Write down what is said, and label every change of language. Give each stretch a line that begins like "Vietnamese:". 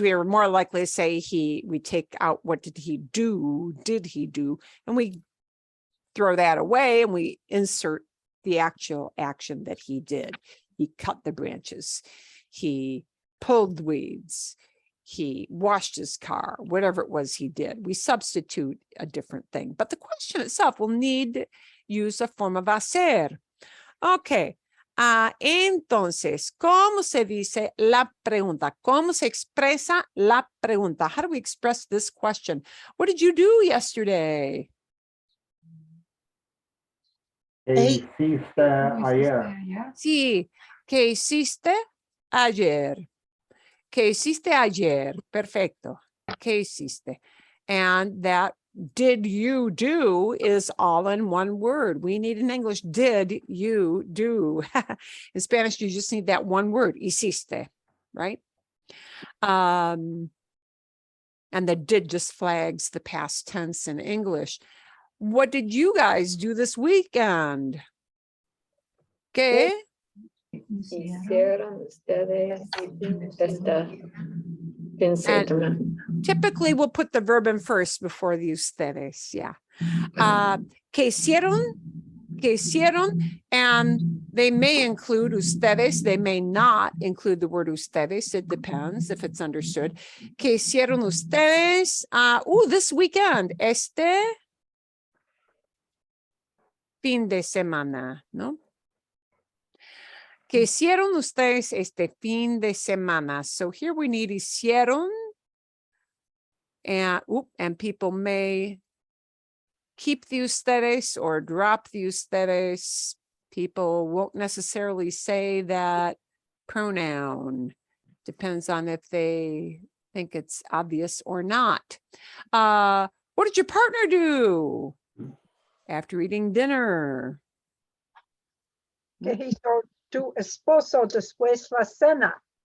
English: We are more likely to say we take out what did he do, and we throw that away and we insert the actual action that he did. He cut the branches, he pulled the weeds, he washed his car, whatever it was he did. We substitute a different thing, but the question itself will need to use a form of hacer.
Spanish: Okay, entonces, ¿cómo se dice la pregunta? ¿Cómo se expresa la pregunta?
English: How do we express this question? What did you do yesterday?
Spanish: ¿Qué hiciste ayer? Sí, ¿qué hiciste ayer? ¿Qué hiciste ayer? Perfecto. ¿Qué hiciste?
English: And that did you do is all in one word. We need in English, did you do? In Spanish, you just need that one word, hiciste, right? And the did just flags the past tense in English. What did you guys do this weekend?
Spanish: ¿Qué? Hicieron ustedes esta fin de semana.
English: Typically, we'll put the verb in first before the ustedes, yeah.
Spanish: ¿Qué hicieron? ¿Qué hicieron?
English: And they may include ustedes, they may not include the word ustedes, it depends if it's understood.
Spanish: ¿Qué hicieron ustedes?
English: This weekend,
Spanish: este fin de semana, ¿no? ¿Qué hicieron ustedes este fin de semana?
English: So here we need hicieron, and people may keep the ustedes or drop the ustedes. People won't necessarily say that pronoun. Depends on if they think it's obvious or not. What did your partner do after eating dinner?
Spanish: Que hizo tu esposo después la cena?